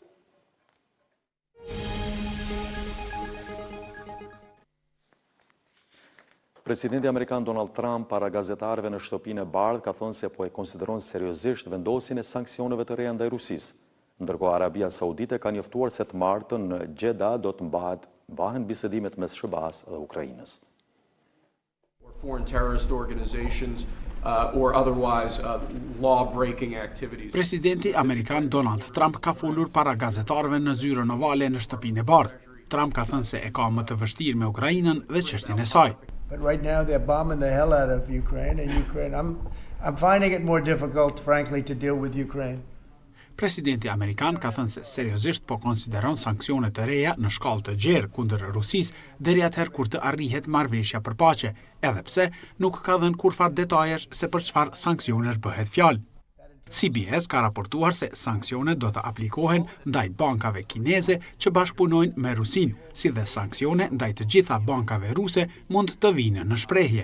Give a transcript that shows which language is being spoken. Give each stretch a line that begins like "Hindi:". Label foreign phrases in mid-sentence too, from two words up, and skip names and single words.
Albanian: Presidenti Amerikan Donald Trump para gazetarëve në shtëpinë e Bardhë ka thënë se po e konsideron seriozisht vendosjen e sanksioneve të reja ndaj Rusisë. Ndërkohë Arabia Saudite ka njoftuar se të martën në Jeddah do të mbahen bisedimet mes SBA-s dhe Ukrainës.
English: Foreign terrorist organizations or otherwise law-breaking activities.
Albanian: Presidenti Amerikan Donald Trump ka folur para gazetarëve në zyrën ovale në shtëpinë e Bardhë. Trump ka thënë se e ka më të vështirë me Ukrainën dhe çështjen e saj.
English: But right now they're bombing the hell out of Ukraine, and I'm finding it more difficult, frankly, to deal with Ukraine.
Albanian: Presidenti Amerikan ka thënë se seriozisht po konsideron sanksione të reja në shkallë të gjerë kundër Rusisë deri atëherë kur të arrihet marrëveshja për paqe, edhe pse nuk ka dhënë kurfar detajesh se për çfarë sanksionesh bëhet fjalë. CBS ka raportuar se sanksionet do të aplikohen ndaj bankave kineze që bashkëpunojnë me Rusinë, si dhe sanksione ndaj të gjitha bankave ruse mund të vinë në shprehje.